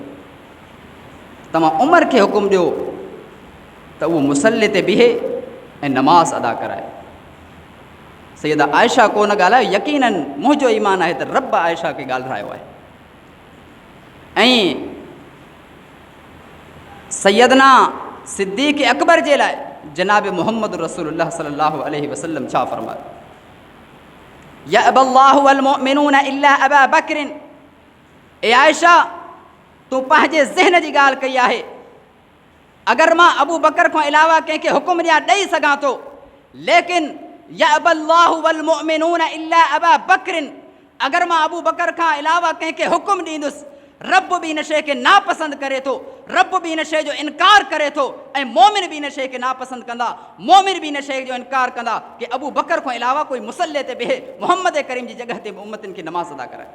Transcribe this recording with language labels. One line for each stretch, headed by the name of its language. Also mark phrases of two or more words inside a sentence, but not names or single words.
Sindhi: तव्हां उमर खे हुकुम ॾियो त उहो मुसल्ले ते बीहे ऐं नमाज़ अदा कराए। सैयदा आयशा कोन ॻाल्हायो, यकीनन मुंहिंजो ईमान आहे त रब आयशा खे ॻाल्हायो आहे। ऐं सैयदना सिद्दीक़ अकबर जे लाइ जनाब मुहम्मद रसूलुल्लाह
Arabic: صلى الله عليه وسلم
Sindhi: छा फरमायो,
Arabic: يأبى الله والمؤمنون إلا أبا بكر.
Sindhi: ए आयशा, तूं पंहिंजे ज़हन जी ॻाल्हि कई आहे। अगरि मां अबू बकर खां अलावा कंहिंखे हुकुम ॾियां ॾेई सघां थो, लेकिन
Arabic: يأبى الله والمؤمنون إلا أبا بكر,
Sindhi: अगरि मां अबू बकर खां अलावा कंहिंखे हुकुम ॾींदुसि, रब बि इन शइ खे नापसंदि करे थो, रब बि इन शइ जो इनकार करे थो, ऐं मोमिन बि इन शइ खे नापसंदि कंदा, मोमिन बि इन शइ जो इनकार कंदा कि अबू बकर खां अलावा कोई मुसल्ले ते बीहे, मोहम्मद करीम जी जॻह ते उम्मतनि खे नमाज़ अदा कराए।